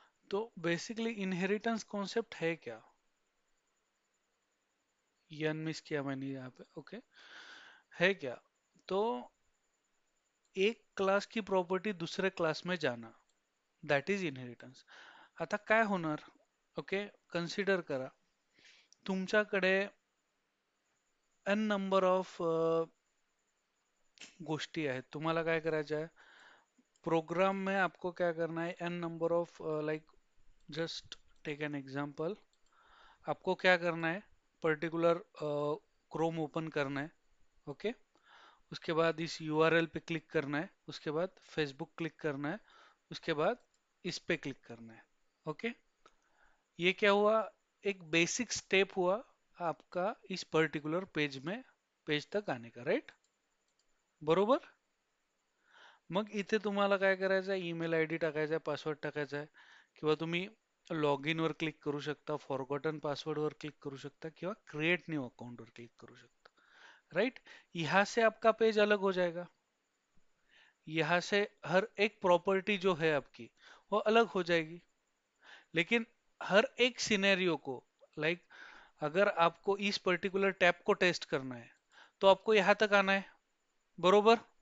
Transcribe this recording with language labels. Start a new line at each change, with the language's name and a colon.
Hindi: तो basically inheritance concept है क्या? ये अनमिस किया मैंने यहाँ पे. ओके, है क्या?
Marathi: तो एक क्लास की प्रॉपर्टी दुसऱ्या क्लास में जाना,
English: That is inheritance.
Marathi: आता काय होणार? ओके, कन्सिडर करा, तुमच्याकडे एन नंबर ऑफ गोष्टी आहेत, तुम्हाला काय करायचं आहे?
Hindi: प्रोग्राम में आपको क्या करना है? N number of, like,
English: Just take an example.
Hindi: आपको क्या करना है? पर्टिकुलर क्रोम ओपन करना है, ओके, उसके बाद इस यूआरएल पे क्लिक करना है, उसके बाद फेसबुक क्लिक करना है, उसके बाद इस पे क्लिक करना है, ओके. ये क्या हुआ? एक बेसिक स्टेप हुआ आपका इस पर्टिकुलर पेज में, पेज तक आने का, राइट?
Marathi: बरोबर? मग इथे तुम्हाला काय करायचं आहे? ईमेल आय डी टाकायचा आहे, पासवर्ड टाकायचा आहे, किंवा तुम्ही लॉग इन वर क्लिक करू शकता, फॉरगॉटन पासवर्ड वर क्लिक करू शकता, किंवा क्रिएट न्यू अकाउंट वर क्लिक करू शकता, राइट?
Hindi: यहाँ से आपका पेज अलग हो जाएगा. यहाँ से हर एक प्रॉपर्टी जो है आपकी, वो अलग हो जाएगी. लेकिन हर एक सिनेरियो को, लाइक, अगर आपको इस पर्टिकुलर टैब को टेस्ट करना है, तो आपको यहाँ तक आना है, बरोबर?